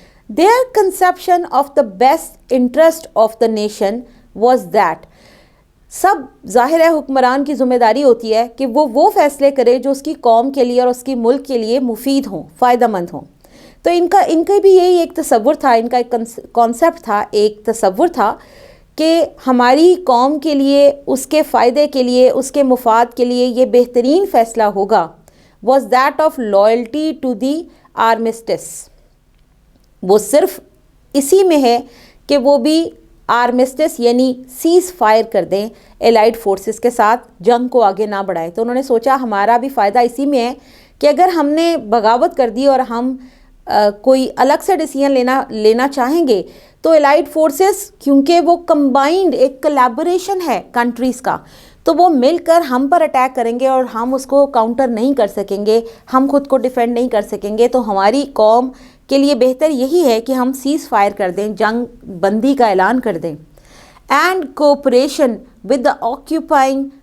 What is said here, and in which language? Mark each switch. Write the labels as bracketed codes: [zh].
[en] Their conception of the best interest of the nation was that، [ur] سب ظاہر ہے حکمران کی ذمہ داری ہوتی ہے کہ وہ فیصلے کرے جو اس کی قوم کے لیے اور اس کی ملک کے لیے مفید ہوں، فائدہ مند ہوں. تو ان کا بھی یہی ایک تصور تھا، ان کا ایک کانسیپٹ تھا، ایک تصور تھا کہ ہماری قوم کے لیے، اس کے فائدے کے لیے، اس کے مفاد کے لیے یہ بہترین فیصلہ ہوگا. [en] was that of loyalty to the armistice. [ur] وہ صرف اسی میں ہے کہ وہ بھی آرمسٹس یعنی سیز فائر کر دیں الائیڈ فورسز کے ساتھ، جنگ کو آگے نہ بڑھائیں. تو انہوں نے سوچا ہمارا بھی فائدہ اسی میں ہے کہ اگر ہم نے بغاوت کر دی اور ہم کوئی الگ سے ڈیسیژن لینا چاہیں گے تو الائیڈ فورسز، کیونکہ وہ کمبائنڈ ایک کولیبوریشن ہے کنٹریز کا، تو وہ مل کر ہم پر اٹیک کریں گے اور ہم اس کو کاؤنٹر نہیں کر سکیں گے، ہم خود کو ڈیفینڈ نہیں کر سکیں گے. تو ہماری قوم کے لیے بہتر یہی ہے کہ ہم سیز فائر کر دیں، جنگ بندی کا اعلان کر دیں. [en] and cooperation with the occupying